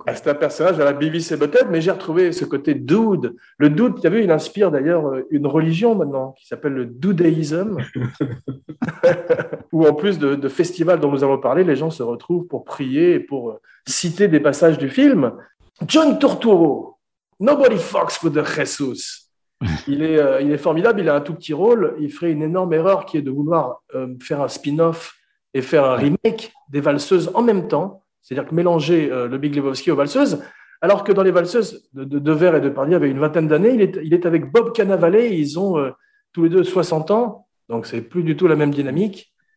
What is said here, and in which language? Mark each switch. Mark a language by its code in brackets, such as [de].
[fr] Ah, c'est un personnage à la Beavis et Butthead, mais j'ai retrouvé ce côté dude. Le dude, tu as vu, il inspire d'ailleurs une religion maintenant, qui s'appelle le dudeisme, où en plus de festivals dont nous allons parler, les gens se retrouvent pour prier et pour citer des passages du film. John Turturro. [en] Nobody fucks with the Jesus. [fr] Il est formidable, il a un tout petit rôle. Il ferait une énorme erreur qui est de vouloir faire un spin-off et faire un remake des valseuses en même temps. C'est-à-dire que mélanger le Big Lebowski aux valseuses, alors que dans les valseuses de Ver et de Pardieu, il y avait une vingtaine d'années, il est avec Bob Cannavale, ils ont tous les deux 60 ans, donc c'est plus du tout la même dynamique.